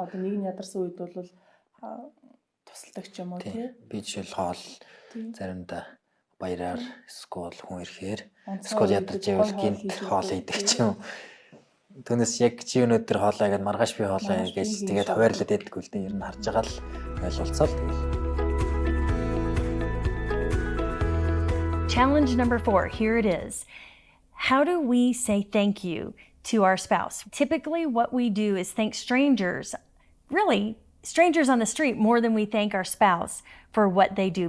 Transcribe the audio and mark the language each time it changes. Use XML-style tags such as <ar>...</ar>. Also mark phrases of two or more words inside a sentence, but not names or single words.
<mn>одоо нэг нь ядарсан үед бол тусалдаг ч юм уу тий. Би жишээл хоол заримдаа баяраар эсвэл хүн ирэхээр эсвэл ядарч байвал гинт хоол идэх ч юм. Түүнээс яг чи өнөөдөр хоолоо гэдэг маргааш би хоолоо гэж тэгээд хуваарлаад байдаггүй л дээ. Ер нь харж байгаа л ойлголцоо л тэгэл.</mn> <en>Challenge number 4, here it is. How do we say thank you to our spouse? Typically what we do is thank strangers, really strangers on the street, more than we thank our spouse for what they do.</en>